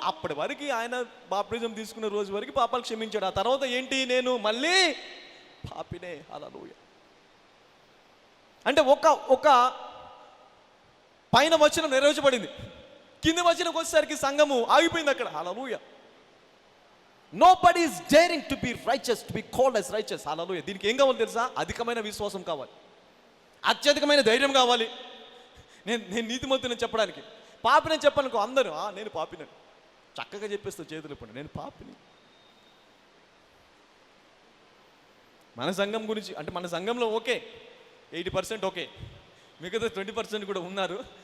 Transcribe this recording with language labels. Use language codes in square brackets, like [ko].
[te] అప్పటి వరకు ఆయన బాప్టిజం తీసుకున్న రోజు వరకు పాపాలు క్షమించాడు. ఆ తర్వాత ఏంటి? నేను మళ్ళీ పాపినే. హల్లెలూయా. అంటే ఒక పైన వచనం నెరవేర్చబడింది, కింద వచనంకి వచ్చేసరికి సంఘము ఆగిపోయింది అక్కడ. హల్లెలూయా. [en] Nobody is daring to be righteous, to be called as righteous. Hallelujah. [te] దీనికి ఏం కావాలి తెలుసా? అధికమైన విశ్వాసం కావాలి, అత్యధికమైన ధైర్యం కావాలి. నేను నీతిమంతుని చెప్పడానికి. పాపిని చెప్పనుకో అందరూ నేను పాపినని చక్కగా చెప్పేస్తావు చేతులు ఇప్పుడు నేను పాపిని. మన సంఘం గురించి అంటే మన సంఘంలో ఓకే 80% ఓకే, మిగతా 20% కూడా ఉన్నారు.